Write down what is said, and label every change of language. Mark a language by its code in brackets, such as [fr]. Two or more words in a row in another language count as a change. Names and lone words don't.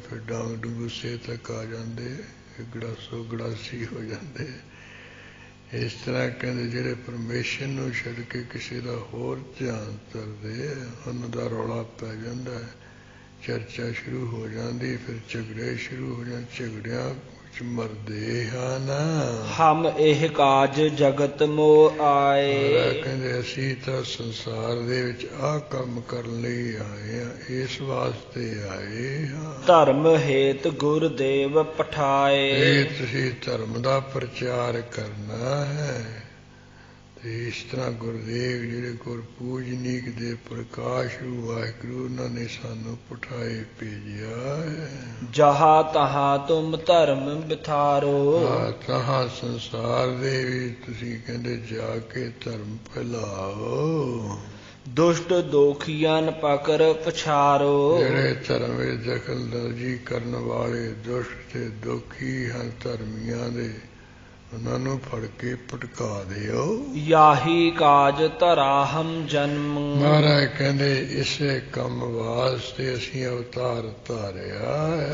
[pa] ਫਿਰ ਡਾਂਗ ਡੂਸੇ ਤੱਕ ਆ ਜਾਂਦੇ, ਗੜਾਸੋ ਗੜਾਸੀ ਹੋ ਜਾਂਦੇ। ਇਸ ਤਰ੍ਹਾਂ ਕਹਿੰਦੇ ਜਿਹੜੇ ਪਰਮੇਸ਼ਰ ਨੂੰ ਛੱਡ ਕੇ ਕਿਸੇ ਦਾ ਹੋਰ ਧਿਆਨ ਧਰਦੇ, ਉਹਨਾਂ ਦਾ ਰੌਲਾ ਪੈ ਜਾਂਦਾ ਹੈ, ਚਰਚਾ ਸ਼ੁਰੂ ਹੋ ਜਾਂਦੀ, ਫਿਰ ਝਗੜੇ ਸ਼ੁਰੂ ਹੋ ਜਾਂਦੇ, ਝਗੜਿਆਂ ਵਿੱਚ ਮਰਦੇ ਹਨ। [bra] हम एह काज जगत मोह आए, [pa] ਕਹਿੰਦੇ ਅਸੀਂ ਤਾਂ ਸੰਸਾਰ ਦੇ ਵਿੱਚ ਆਹ ਕੰਮ ਕਰਨ ਲਈ ਆਏ ਹਾਂ, ਇਸ ਵਾਸਤੇ ਆਏ ਹਾਂ। [bra] धर्म हेत गुरुदेव पठाए, [pa] ਇਹ ਤੁਸੀਂ ਧਰਮ ਦਾ ਪ੍ਰਚਾਰ ਕਰਨਾ ਹੈ। ਤੇ ਇਸ ਤਰ੍ਹਾਂ ਗੁਰਦੇਵ ਜਿਹੜੇ ਗੁਰ ਪੂਜਨੀਕ ਦੇ ਪ੍ਰਕਾਸ਼ ਵਾਹਿਗੁਰੂ ਉਹਨਾਂ ਨੇ ਸਾਨੂੰ ਪਠਾਏ ਭੇਜਿਆ ਹੈ। [bra] जहाँ तहाँ तुम धर्म बिथारो, [pa] ਤਹਾਂ ਸੰਸਾਰ ਦੇ ਵੀ ਤੁਸੀਂ ਕਹਿੰਦੇ ਜਾ ਕੇ ਧਰਮ ਫੈਲਾਓ। [bra] दुष्ट दोखियन पकर पछारो, [pa] ਜਿਹੜੇ ਧਰਮ ਵਿੱਚ ਦਖਲਅੰਦਾਜ਼ੀ ਕਰਨ ਵਾਲੇ ਦੁਸ਼ਟ ਤੇ ਦੁਖੀ ਹਨ ਧਰਮੀਆਂ ਦੇ, ਉਹਨਾਂ ਨੂੰ ਫੜ ਕੇ ਪਟਕਾ ਦਿਓ। [bra] ਯਾਹੀ ਕਾਜ ਧਰਾ ਹਮ ਜਨਮ। [pa] ਮਹਾਰਾਜ ਕਹਿੰਦੇ ਇਸੇ ਕੰਮ ਵਾਸਤੇ ਅਸੀਂ ਅਵਤਾਰ ਧਾਰਿਆ ਹੈ।